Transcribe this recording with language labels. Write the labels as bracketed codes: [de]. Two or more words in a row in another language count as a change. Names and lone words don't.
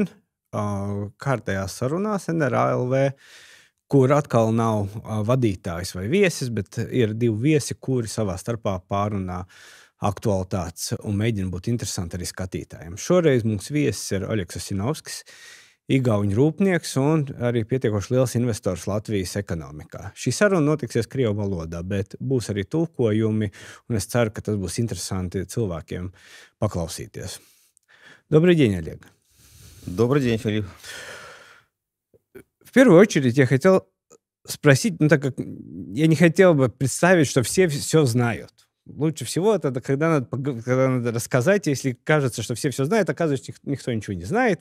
[lv] Kārtējās sarunās NRA.lv, kur atkal nav vadītājs vai viesis, bet ir divi viesi, kuri savā starpā pārunā aktualitātes un mēģina būt interesanti arī skatītājiem. Šoreiz mums viesis ir Oļegs Osinovskis, igauņu rūpnieks un arī pietiekoši liels investors Latvijas ekonomikā. Šī saruna notiksies krievu valodā, bet būs arī tulkojumi, un es ceru, ka tas būs interesanti cilvēkiem paklausīties. [ru] Добрый день, Олег. Добрый день, Филипп. В первую очередь я хотел спросить, так как я не хотел бы представить, что все знают. Лучше всего это когда надо рассказать, если кажется, что все знают, оказывается, никто ничего не знает.